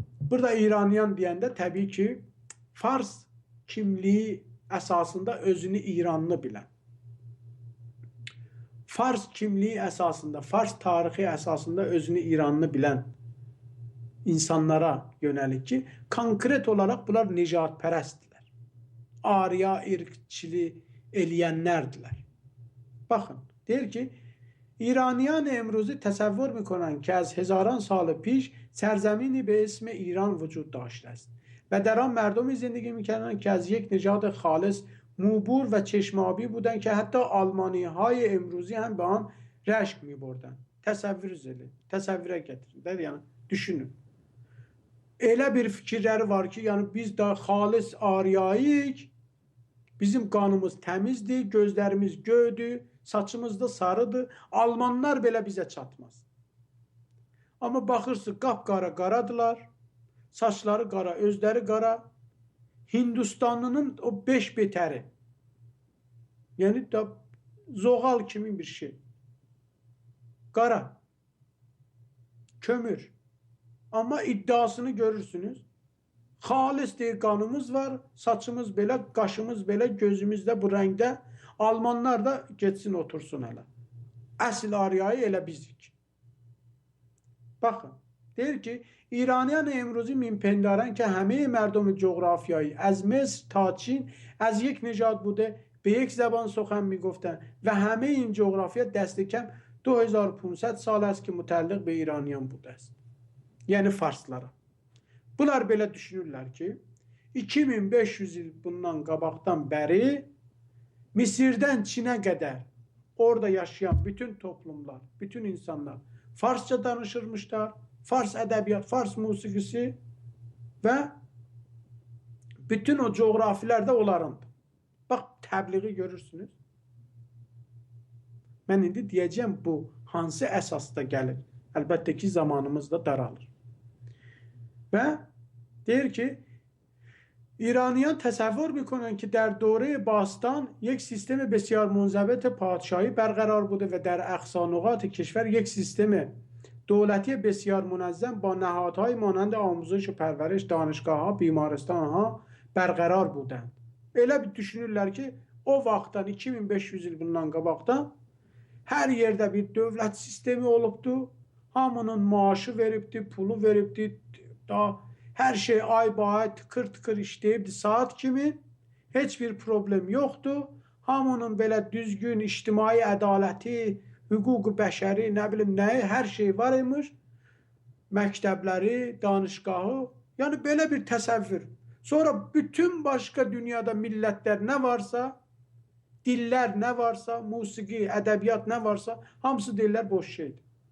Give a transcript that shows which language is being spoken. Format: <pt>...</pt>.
<az>Burada İraniyan deyəndə təbii ki, Fars kimliyi əsasında özünü İranlı bilən, Fars kimliyi əsasında, Fars tarixi əsasında özünü İranlı bilən insanlara yönəlik ki, konkret olaraq bunlar nicatpərəstdirlər. Arya irqçili eləyənlərdilər. Baxın, deyir ki, İraniyan</az> <fa>امروزی تصور میکنند که از هزاران سال پیش سرزمینی به اسم ایران وجود داشته است و در آن مردمی زندگی میکردند که از یک نژاد خالص موبور و چشمابی بودند که حتی آلمانی های امروزی هم به آن رشک میبردند.</fa> <az>Təsəvvürə gətirin. Yəni, düşünün. Elə bir fikirləri var ki, yəni biz də xalis aryayik, bizim qanımız təmizdir, gözlərimiz göydür, saçımız da sarıdır. Almanlar belə bizə çatmaz. Amma baxırsınız, qapqara qaradılar, saçları qara, özləri qara. Hindistanlının o 5 betəri. Yəni da zoğal kimi bir şey. Qara. Kömür. Amma iddiasını görürsünüz. Xalis deyir, qanımız var, saçımız belə, qaşımız belə, gözümüz də bu rəngdə. Almanlar da geçsin otursun hələ. Əsl aryayı elə bizik. Baxın, deyir ki, İraniyan</az> <fa>امروزی میپندارند که همه مردم جغرافیایی از مصر تا چین از یک نژاد بوده، به یک زبان سخن میگفتند و همه این جغرافیا دست کم 2500 سال است</fa> <az>ki mütəlliq</az> <fa>به ایرانیان بوده است.</fa> <az>Yəni Farslara. Bunlar belə düşünürlər ki, 2500 il bundan qabaqdan bəri Misirdən Çinə qədər orada yaşayan bütün toplumlar, bütün insanlar Farsça danışırmışlar. Fars ədəbiyyat, Fars musiqisi və bütün o coğrafilər də onlarındır. Bax, təbliği görürsünüz. Mən indi deyəcəm, bu hansı əsasda gəlir? Əlbəttə ki, zamanımız da daralır. Və deyir ki, İraniyan</az> <fa>تصور میکنند که در دوره باستان یک سیستم بسیار منضبط پادشاهی برقرار بوده و در اقصا نقاط کشور یک سیستم دولتی بسیار منظم با نهادهای مانند آموزش و پرورش، دانشگاه‌ها، بیمارستان‌ها برقرار بودند.</fa> <az>Elə bir düşünürlər ki, o vaxtdan 2500 il bundan qabaqdan hər yerdə bir dövlət sistemi olubdu. Hamının maaşı veribdi, pulu veribdi, da her şey ay bay tıkır tıkır işləyibdi saat kimi. Heç bir problem yoxdu. Hamının belə düzgün ictimai ədaləti, hüquq-u bəşəri, nə bilim nəyi, hər şey var imiş. Məktəbləri, danışgahı. Yəni belə bir təsəvvür. Sonra bütün başqa dünyada millətlər nə varsa, dillər nə varsa, musiqi, ədəbiyyat nə varsa, hamısı deyirlər boş şeydir.</az>